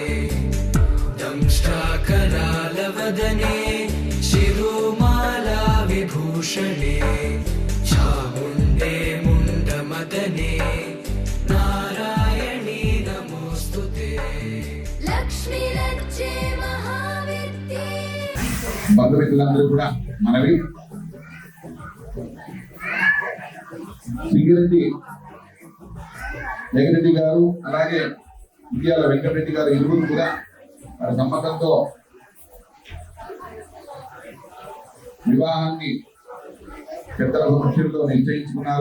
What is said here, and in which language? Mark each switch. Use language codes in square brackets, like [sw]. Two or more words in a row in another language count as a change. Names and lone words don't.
[sa] दंष्ट्राकरालवदने शिरोमाला विभूषणे चामुण्डे मुण्डमदने नारायणी नमोऽस्तुते लक्ष्मीरज्जे महाविद्ये [te] బంధుమిత్రులందరూ కూడా మనవి సింగిరెడ్డి జగరెడ్డి గారు అలాగే ఇండియాల వెంకటరెడ్డి గారు ఇరువురు కూడా వారి సంబంధంతో వివాహాన్ని పెద్దల సమక్షంలో నిశ్చయించుకున్నారు.